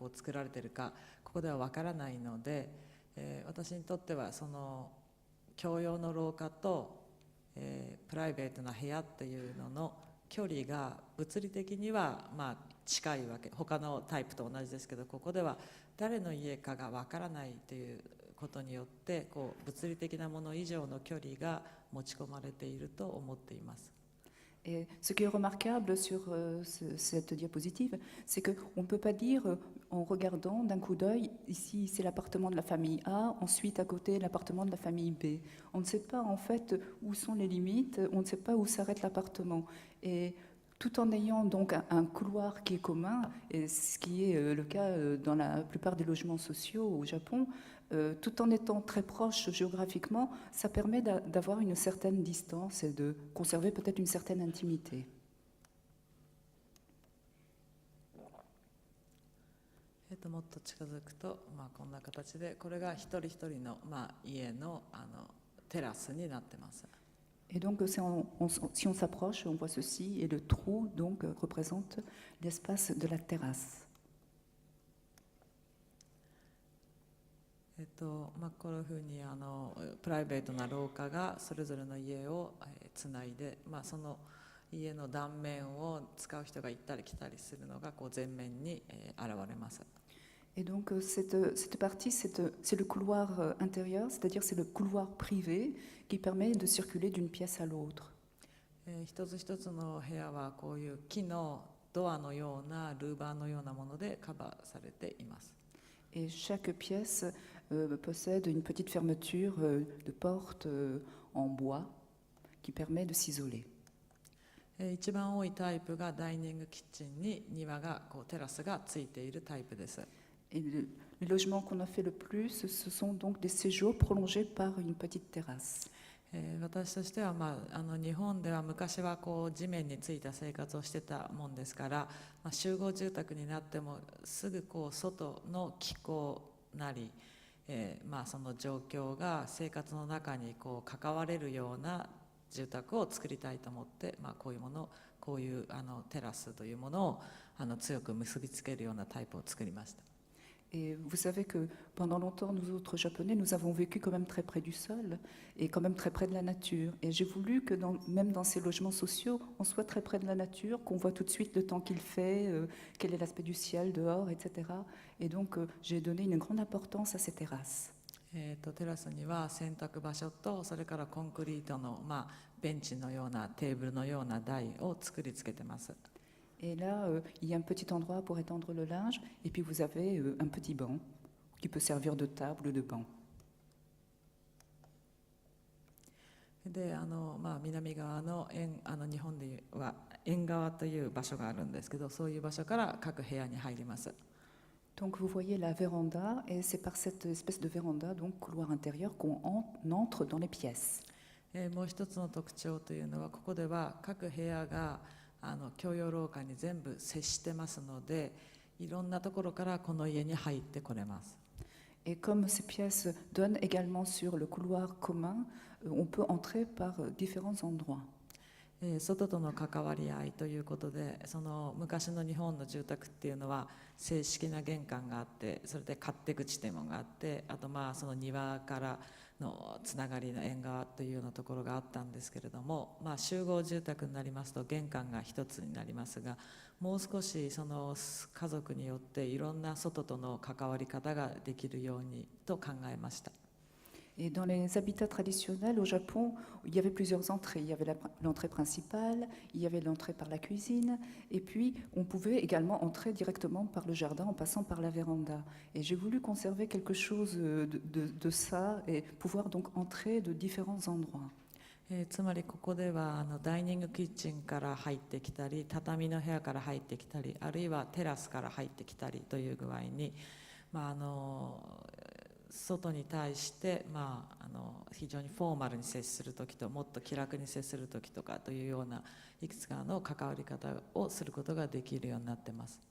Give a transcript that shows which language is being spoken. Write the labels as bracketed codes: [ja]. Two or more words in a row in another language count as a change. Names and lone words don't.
[ja] こう作られているか、ここでは分からないので、私にとってはその共用の廊下と、プライベートな部屋っていうのの距離が物理的には近いわけ、他のタイプと同じですけど、ここでは誰の家かが分からないということによってこう物理的なもの以上の距離が持ち込まれていると思っています。 [fr] Et ce qui est remarquable sur cette diapositive, c'est qu'on ne peut pas dire en regardant d'un coup d'œil, ici c'est l'appartement de la famille A, ensuite à côté l'appartement de la famille B. On ne sait pas en fait où sont les limites, on ne sait pas où s'arrête l'appartement. Et tout en ayant donc un couloir qui est commun, et ce qui est le cas dans la plupart des logements sociaux au Japon, tout en étant très proche géographiquement, ça permet d'avoir une certaine distance et de conserver peut-être une certaine intimité. [ja] もっと近づくと、こんな形で、これが一人一人の、家の、テラスになってます。 [fr] Et donc, si on s'approche, on voit ceci, et le trou donc représente l'espace de la terrasse. [ja] こういうふうにプライベートな廊下がそれぞれの家をつないで、その家の断面を使う人が行ったり来たりするのがこう前面に現れます。 [fr] Et donc cette partie, c'est le couloir intérieur, c'est-à-dire c'est le couloir privé qui permet de circuler d'une pièce à l'autre. [ja] 一つ一つの部屋はこういう木のドアのようなルーバーのようなものでカバーされています。 [fr] Et chaque pièce possède une petite fermeture de porte en bois qui permet de s'isoler. [ja] 一番多いタイプがダイニングキッチンに庭がこうテラスがついているタイプです。 [fr] Et les logements qu'on a fait le plus, ce sont donc des séjours prolongés par une petite terrasse. [ja] 私としては、日本では昔はこう地面についた生活をしてたもんですから、集合住宅になってもすぐこう外の気候なり、その状況が生活の中にこう関われるような住宅を作りたいと思って、こういうテラスというものを強く結びつけるようなタイプを作りました。 [fr] Et vous savez que pendant longtemps, nous autres Japonais, nous avons vécu quand même très près du sol et quand même très près de la nature. Et j'ai voulu que même dans ces logements sociaux, on soit très près de la nature, qu'on voit tout de suite le temps qu'il fait, quel est l'aspect du ciel dehors, etc. Et donc j'ai donné une grande importance à ces terrasses. [ja] テラスには洗濯場所とそれからコンクリートの、ベンチのようなテーブルのような台を作りつけてます。 [fr] Et là, il y a un petit endroit pour étendre le linge, et puis vous avez un petit banc qui peut servir de table ou de banc. [ja] で南側の日本では縁側という場所があるんですけど、そういう場所から各部屋に入ります。 [fr] Donc vous voyez la véranda, et c'est par cette espèce de véranda, donc couloir intérieur, qu'on entre dans les pièces. [ja] もう一つの特徴というのは、ここでは各部屋が共用廊下に全部接してますので、いろんなところからこの家に入ってこれます。 [fr] Et comme ces pièces donnent également sur le couloir commun, on peut entrer par différents endroits. [ja] 外との関わり合いということで、その昔の日本の住宅っていうのは正式な玄関があって、それで勝手口っていうものがあって、あとその庭からのつながりの縁側というようなところがあったんですけれども、集合住宅になりますと玄関が一つになりますが、もう少しその家族によっていろんな外との関わり方ができるようにと考えました。 [fr] Et dans les habitats traditionnels au Japon, il y avait plusieurs entrées. Il y avait l'entrée principale, il y avait l'entrée par la cuisine, et puis on pouvait également entrer directement par le jardin en passant par la véranda. Et j'ai voulu conserver quelque chose de ça et pouvoir donc entrer de différents endroits. [ja] つまりここではダイニングキッチンから入ってきたり、畳の部屋から入ってきたり、あるいはテラスから入ってきたりという具合に、外に対して、非常にフォーマルに接するときともっと気楽に接するときとかというようないくつかの関わり方をすることができるようになっています。